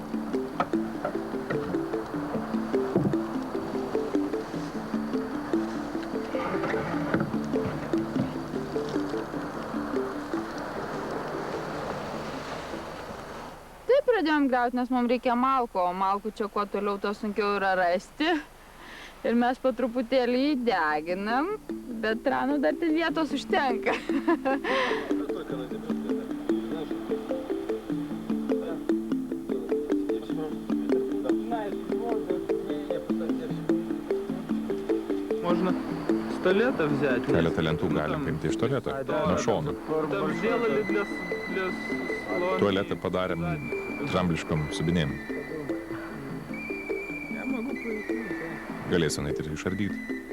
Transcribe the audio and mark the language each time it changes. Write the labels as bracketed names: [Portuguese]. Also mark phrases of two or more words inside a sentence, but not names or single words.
[Lithuanian] Taip pradėjom griauti, nes mums reikia malko, o malkų čia kuo toliau, to sunkiau yra rasti. Ir mes po truputėlį jį deginam, bet tranų dar ten vietos užtenka. [Russian] Можно с туалета взять. [Lithuanian] Keletą lentų galim paimti iš tualeto, nuo šonų. [Russian] Там сделали для слона. [Lithuanian] Tualetą padarėm drambliškom subinėm. Galėsim eiti ir išardyti.